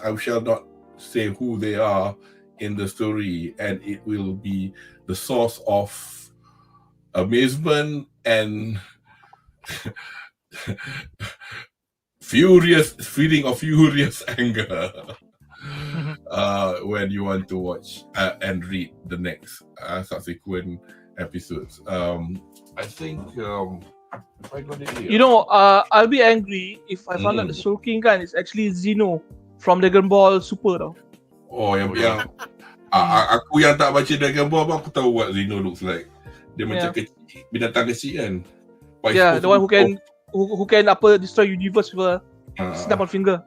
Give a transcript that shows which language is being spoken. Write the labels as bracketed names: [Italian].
[English] I shall not say who they are in the story, and it will be the source of amazement and feeling of furious anger when you want to watch and read the next subsequent episodes. I think I got it here. I'll be angry if I found out the Soul King kan is actually Zeno from Dragon Ball Super tau. [Malay] Oh, yang aku yang tak baca Dragon Ball, aku tahu [English] what Zeno looks like. [Malay] Dia macam binatang kecil kan. [English] Yeah, the one who can destroy universe with a snap on finger.